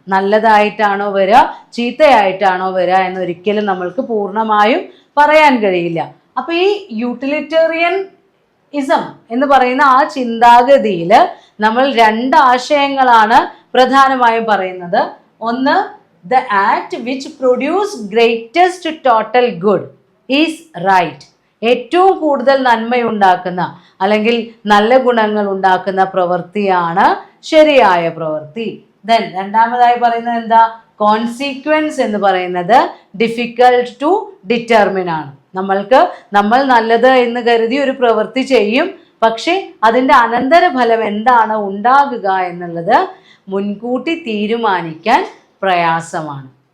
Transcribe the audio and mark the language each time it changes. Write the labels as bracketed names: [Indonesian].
[Malayalam] നല്ലതായിട്ടാണോ വരിക, ചീത്തയായിട്ടാണോ വരിക എന്നൊരിക്കലും നമ്മൾക്ക് പൂർണ്ണമായും പറയാൻ കഴിയില്ല. അപ്പൊ ഈ യൂട്ടിലിറ്റേറിയനിസം എന്ന് പറയുന്ന ആ ചിന്താഗതിയിൽ നമ്മൾ രണ്ട് ആശയങ്ങളാണ് പ്രധാനമായും പറയുന്നത്. [English] ഒന്ന്, the act which produce greatest total good is right. [Malayalam] ഏറ്റവും കൂടുതൽ നന്മയുണ്ടാക്കുന്ന അല്ലെങ്കിൽ നല്ല ഗുണങ്ങൾ ഉണ്ടാക്കുന്ന പ്രവൃത്തിയാണ് ശരിയായ പ്രവൃത്തി. ദെൻ രണ്ടാമതായി പറയുന്നത് എന്താ? കോൺസിക്വൻസ് എന്ന് പറയുന്നത് [English] difficult to determine [Malayalam] ആണ്. നമ്മൾ നല്ലത് എന്ന് കരുതി ഒരു പ്രവൃത്തി ചെയ്യും, പക്ഷെ അതിൻ്റെ അനന്തരഫലം എന്താണ് ഉണ്ടാകുക എന്നുള്ളത് മുൻകൂട്ടി തീരുമാനിക്കാൻ പ്രയാസമാണ്.